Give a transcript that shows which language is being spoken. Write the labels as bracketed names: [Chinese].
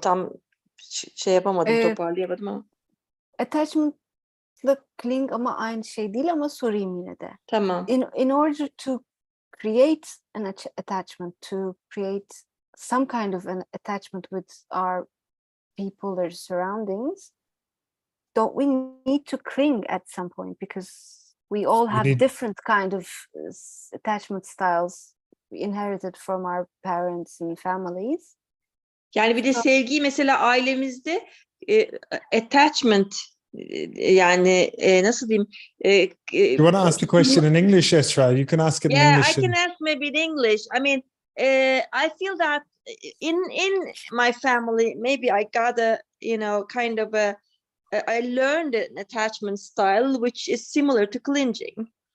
[Turkish] Tam şey yapamadım, toparlayamadım ama. Attachment'la cling ama aynı şey değil ama sorayım yine de. Tamam. [English] In order to create an attachment, to create some kind of an attachment with our people or surroundings, don't we need to cling at some point? Because we all have different kind of attachment styles inherited from our parents and families. [Turkish] Yani bir de sevgiyi mesela ailemizde attachment yani nasıl diyeyim? [English] You want to ask the question in English, Esra? You can ask it in English. Yeah, I can ask maybe in English. I mean, I feel that in my family, maybe I got a kind of I learned an attachment style which is similar to clinging.